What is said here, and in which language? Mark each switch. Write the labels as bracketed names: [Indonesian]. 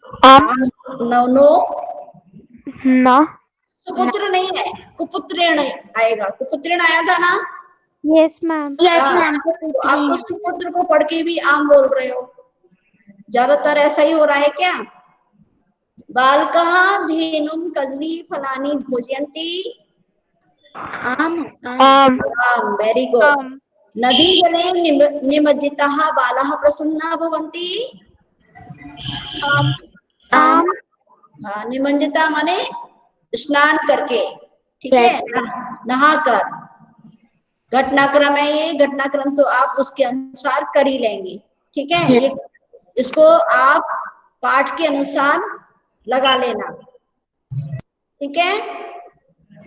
[Hindi] आम नो सुपुत्र नहीं है, कुपुत्रेण आएगा। कुपुत्रेण आया था ना। [English] Yes ma'am. [Hindi] तो आप तो सुपुत्र को पढ़ के भी आम बोल रहे हो। ज्यादातर ऐसा ही हो रहा है क्या। [Sanskrit] बालकः धेनुं कदली फलानि भोजयन्ति। आम [English] Very good. [Sanskrit] नदी जले निमज्जिताः बालाः प्रसन्नाः भवन्ति। आम [Hindi] निमज्जिता माने स्नान करके, ठीक है, नहाकर। घटनाक्रम है ये, घटनाक्रम तो आप उसके अनुसार कर ही लेंगे, ठीक है। ये इसको आप पाठ के अनुसार लगा लेना, ठीक है।